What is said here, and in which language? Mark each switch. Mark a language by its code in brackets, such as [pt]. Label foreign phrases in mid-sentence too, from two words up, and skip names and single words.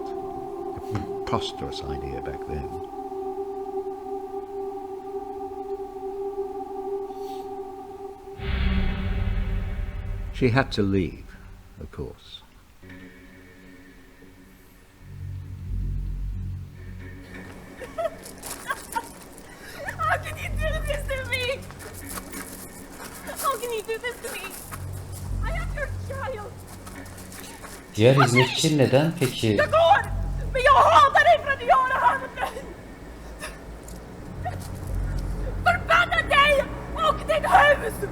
[en] A preposterous idea back then. She had to leave, of course. How can you do this to me? How can you do this to me? I am your child. [tr] Diğer hizmetçi neden peki? [sv] Jag går! Men jag hatar dig för att du gör det här med mig! Förbanna dig och ditt hus!